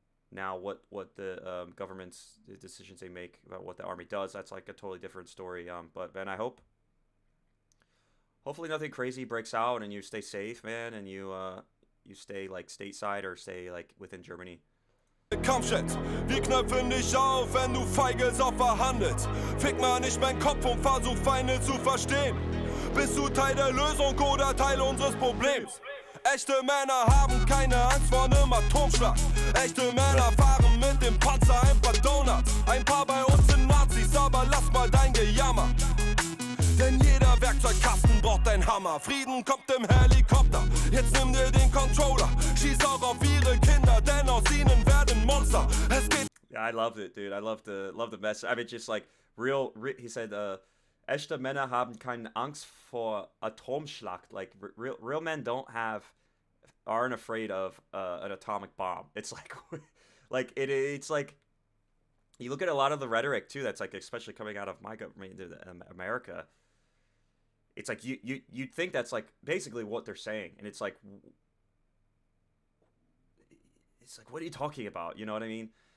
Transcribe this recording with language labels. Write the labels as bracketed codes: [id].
[en] Now, what the government's the decisions they make about what the army does, that's like a totally different story. But man, I hopefully nothing crazy breaks out and you stay safe, man, and you stay like stateside or stay like within Germany. [de] Kampfjets, wir knöpfen dich auf, wenn du feige Saufer handelst. Fick mal nicht meinen Kopf und versuch Feinde zu verstehen. Bist du Teil der Lösung oder Teil unseres Problems? Echte Männer haben keine Angst vor einem Atomschlag. Echte Männer fahren mit dem Panzer ein paar Donuts. Ein paar bei uns sind Nazis, aber lass mal dein Gejammer. Denn jeder Werkzeugkasten braucht ein Hammer. Frieden kommt im Helikopter. Jetzt nimm dir den Controller. Schieß auch auf ihre Kinder, denn aus ihnen werden Monster. Es geht. [en] Yeah, I loved it, dude. I love the message. I mean, just like real he said, [de] echte Männer haben keine Angst vor Atomschlacht. [en] Like real men aren't afraid of an atomic bomb. It's like it's like you look at a lot of the rhetoric too. That's like especially coming out of my government, America. It's like you'd think that's like basically what they're saying, and it's like what are you talking about? You know what I mean?